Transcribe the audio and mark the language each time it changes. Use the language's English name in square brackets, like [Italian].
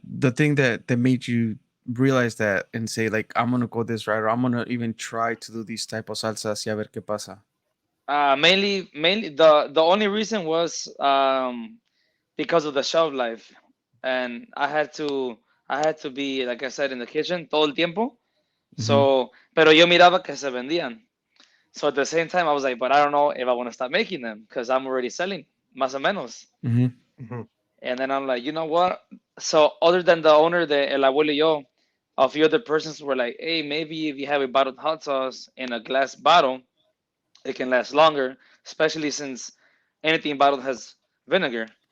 [English] the thing that made you realize that and say like I'm gonna go this route or I'm gonna even try to do these type of salsas [Spanish] y a ver qué pasa? [English] mainly the only reason was because of the shelf life, and I had to be like I said in the kitchen [Spanish] todo el tiempo. [English] Mm-hmm. [Spanish] So, pero yo miraba que se vendían. [English] So at the same time, I was like, but I don't know if I want to start making them because I'm already selling, [Spanish] más o menos. [English] Mm-hmm. Mhm. And then I'm like, you know what? So other than the owner, the El Abuelo [Spanish] y yo, [English] a few other persons were like, hey, maybe if you have a bottled hot sauce in a glass bottle, it can last longer, especially since anything bottled has vinegar.